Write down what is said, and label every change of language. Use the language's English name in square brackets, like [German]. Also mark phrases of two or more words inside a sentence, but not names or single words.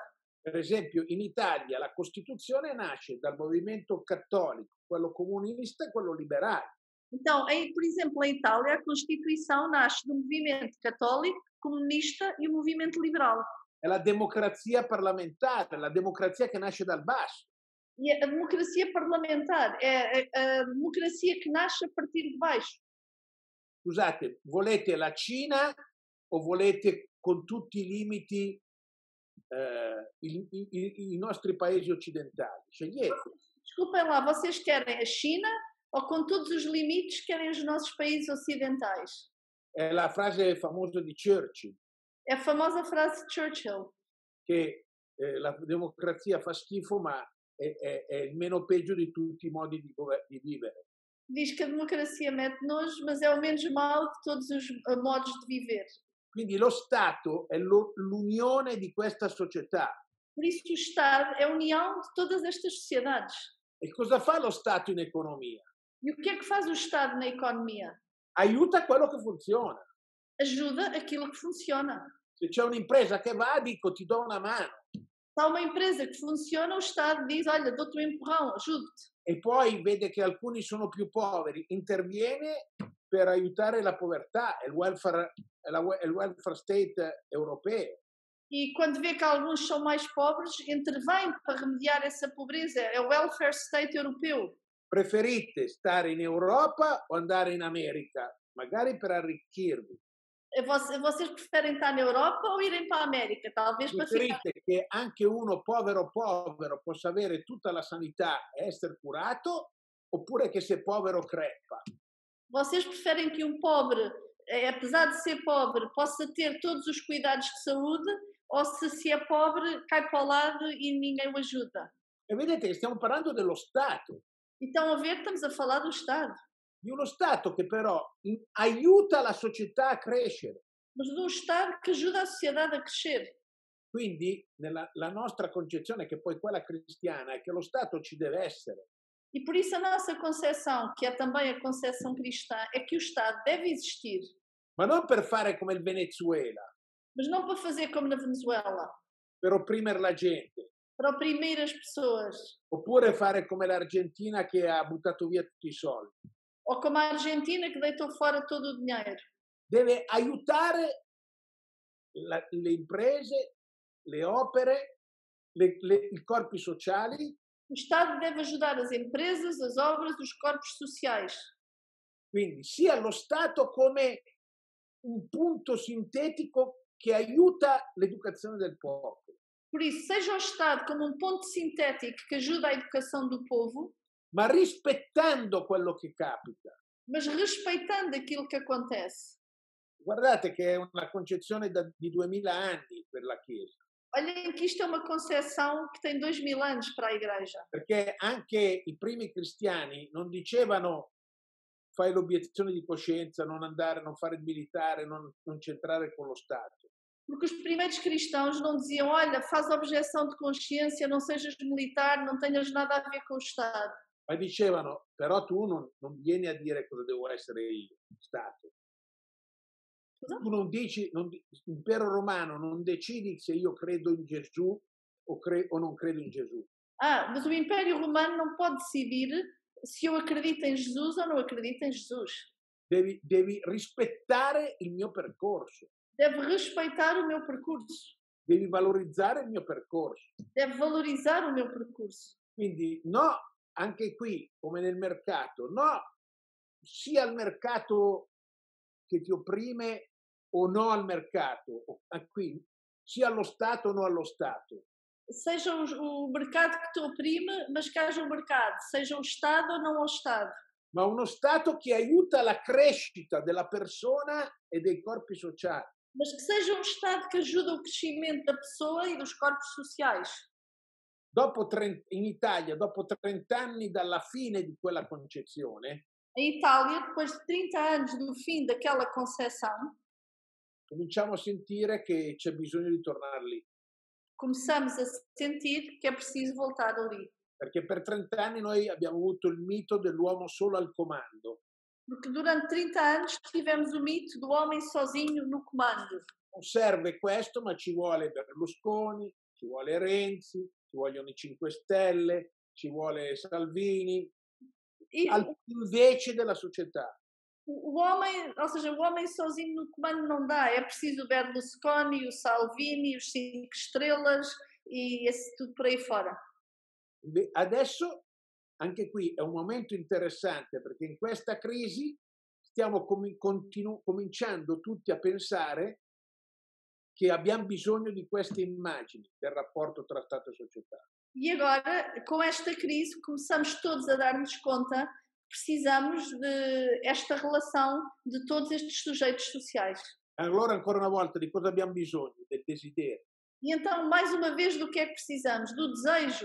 [Italian] Per esempio, in Italia la Costituzione nasce dal movimento cattolico, quello comunista e quello liberale. [Portuguese] Então, por exemplo, em Itália, a Constituição nasce do movimento católico, comunista e o movimento liberal. [Italian] È la democrazia parlamentare, la democrazia che nasce dal basso. [Portuguese] E a democracia parlamentar é a democracia que nasce a partir de baixo. [Italian] Scusate, volete la Cina o volete con tutti i limiti i nostri paesi occidentali? Scegliete. [Portuguese] Desculpem lá, vocês querem a China ou com todos os limites querem os nossos países ocidentais? [Italian] È la frase famosa di Churchill, [Portuguese] É a famosa frase de Churchill, [Italian] che la democrazia fa schifo, ma è il meno peggio di tutti i modi di vivere. [Portuguese] diz que a democracia mete nojo, mas é o menos mau de todos os modos de viver. [Italian] Quindi lo Stato è l'unione di questa società. [Portuguese] Por isso o Estado é a união de todas estas sociedades. [Italian] E cosa fa lo Stato in economia? [Portuguese] E o que é que faz o Estado na economia? [Italian] Aiuta quello che funziona. [Portuguese] Ajuda aquilo que funciona. [Italian] Se c'è un'impresa che va, dico ti do una mano. [Portuguese] Se há uma empresa que funciona, o Estado diz, olha, dou-te um empurrão, ajudo-te. [Italian] E poi vede che alcuni sono più poveri, interviene per aiutare la povertà, il [English] welfare state [Italian] europeo. [Portuguese] E quando vê que alguns são mais pobres, intervém para remediar essa pobreza. É o [English] welfare state [Portuguese] europeu. [Italian] Preferite stare in Europa o andare in America? Magari per arricchirvi. [Portuguese] Vocês preferem estar na Europa ou irem para a América? Talvez para ficar. [Italian] Preferite che anche uno povero possa avere tutta la sanità e essere curato, oppure che se povero crepa? [Portuguese] Vocês preferem que um pobre, apesar de ser pobre, possa ter todos os cuidados de saúde, ou se é pobre, cai para o lado e ninguém o ajuda? [Italian] E vedete che stiamo parlando dello Stato, [Portuguese] Então, a ver, estamos a falar do Estado. [Italian] di uno Stato che però aiuta la società a crescere. [Portuguese] Mas de um Estado que ajuda a sociedade a crescer. [Italian] Quindi la nostra concezione, che poi quella cristiana, è che lo Stato ci deve essere. [Portuguese] E por isso a nossa concepção, que é também a concepção cristã, é que o Estado deve existir, [Italian] Ma non per fare come il Venezuela, [Portuguese] mas não para fazer como na Venezuela, [Italian] per opprimere la gente, [Portuguese] para oprimir as pessoas, [Italian] oppure fare come l'Argentina che ha buttato via tutti i soldi. [Portuguese] ou como a Argentina que deitou fora todo o dinheiro. [Italian] Deve aiutare le imprese, le opere, i corpi sociali. [Portuguese] O Estado deve ajudar as empresas, as obras, os corpos sociais. [Italian] Quindi sia lo Stato come un punto sintetico che aiuta l'educazione del popolo. [Portuguese] Por isso, seja o Estado como um ponto sintético que ajuda a educação do povo, [Italian] ma rispettando quello che capita. [Portuguese] mas respeitando aquilo que acontece. [Italian] Guardate che è una concezione di 2000 anni per la Chiesa. [Portuguese] Olhem que isto é uma concepção que tem 2000 anos para a Igreja. [Italian] Perché anche i primi cristiani non dicevano fai l'obiezione di coscienza, non andare, non fare il militare, non c'entrare con lo Stato. [Portuguese] Porque os primeiros cristãos não diziam, olha, faz objeção de consciência, não sejas militar, não tenhas nada a ver com o Estado. [Italian] Ma dicevano, però tu non vieni a dire cosa devo essere io, Stato. Scusa? Tu non dici, l'impero romano non decidi se io credo in Gesù o non credo in Gesù. [Portuguese] Ah, mas o Império Romano não pode decidir se eu acredito em Jesus ou não acredito em Jesus. [Italian] Devi rispettare il mio percorso, [Portuguese] Deve respeitar o meu percurso. [Italian] devi valorizzare il mio percorso. [Portuguese] Deve valorizar o meu percurso. [Italian] Quindi no, anche qui, come nel mercato, no sia al mercato che ti opprime o no al mercato, qui sia allo Stato o no allo Stato. [Portuguese] Seja o mercado que te oprime, mas que haja o mercado. Seja o Estado ou não ao Estado. [Italian] Ma uno Stato che aiuta la crescita della persona e dei corpi sociali. [Portuguese] Mas que seja um Estado que ajuda o crescimento da pessoa e dos corpos sociais. [Italian] In Italia, dopo 30 anni dalla fine di quella concezione, [Portuguese] Em Itália, depois de 30 anos do fim daquela concepção, [Italian] cominciamo a sentire che c'è bisogno di tornare lì. [Portuguese] começamos a sentir que é preciso voltar ali. [Italian] Perché per 30 anni noi abbiamo avuto il mito dell'uomo solo al comando. [Portuguese] Porque durante 30 anos tivemos o mito do homem sozinho no comando. [Italian] Non serve questo, ma ci vuole Berlusconi, ci vuole Renzi, ci vogliono i 5 Stelle, ci vuole Salvini, invece della società. [Portuguese] O homem, ou seja, o homem sozinho no comando não dá. É preciso o Berlusconi, o Salvini, os 5 estrelas e esse tudo por aí fora. [Italian] Adesso, anche qui, è un momento interessante perché in questa crisi stiamo cominciando tutti a pensare che abbiamo bisogno di queste immagini del rapporto tra Stato e società. [Portuguese] E agora, com esta crise, começamos todos a dar-nos conta que precisamos de esta relação de todos estes sujeitos sociais. [Italian] Allora, ancora una volta, di cosa abbiamo bisogno? Del desiderio. [Portuguese] E então, mais uma vez, do que é que precisamos? Do desejo.